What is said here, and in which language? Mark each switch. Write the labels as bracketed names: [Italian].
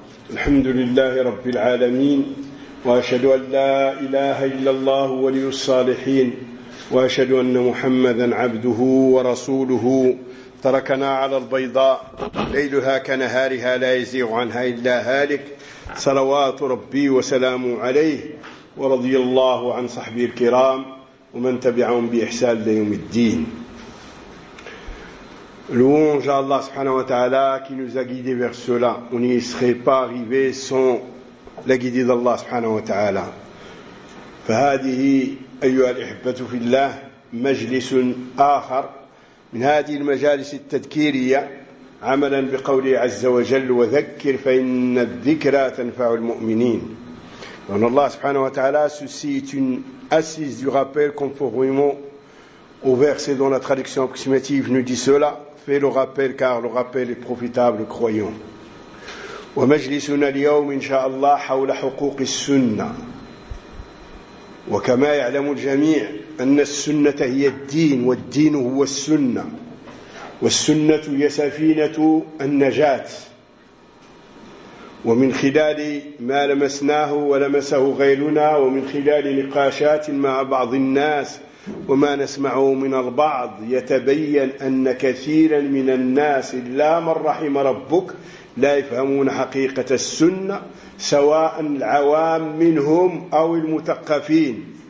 [Arabic] الحمد لله رب العالمين، وأشهد أن لا إله إلا الله ولي الصالحين، وأشهد أن محمدا عبده ورسوله. تركنا على البيضاء ليلها كنهارها لا يزيغ عنها إلا هالك، صلوات ربي وسلامه عليه ورضي الله عن صحبه الكرام ومن تبعهم بإحسان ليوم الدين. [French] Louange à Allah subhanahu wa ta'ala qui nous a guidés vers cela. On n'y serait pas arrivé sans la guidée d'Allah subhanahu wa ta'ala. [Arabic] فهذه أيها الأحبة في الله مجلس آخر من هذه المجالس التذكيرية عملا بقوله عز وجل وذكر فإن الذكرى تنفع المؤمنين. [French] Donc Allah subhanahu wa ta'ala, ceci est une assise du rappel conformément au verset dont la traduction approximative nous dit cela. Fais le rappel car le rappel est profitable, croyons. [Arabic] ومجلسنا اليوم إن شاء الله حول حقوق السنة. وكما يعلم الجميع أن السنة هي الدين والدين هو السنة. والسنة هي سفينة النجاة. ومن خلال ما لمسناه ولمسه غيرنا ومن خلال نقاشات مع بعض الناس وما نسمعه من البعض يتبين أن كثيرا من الناس لا من رحم ربك لا يفهمون حقيقة السنة سواء العوام منهم أو المثقفين.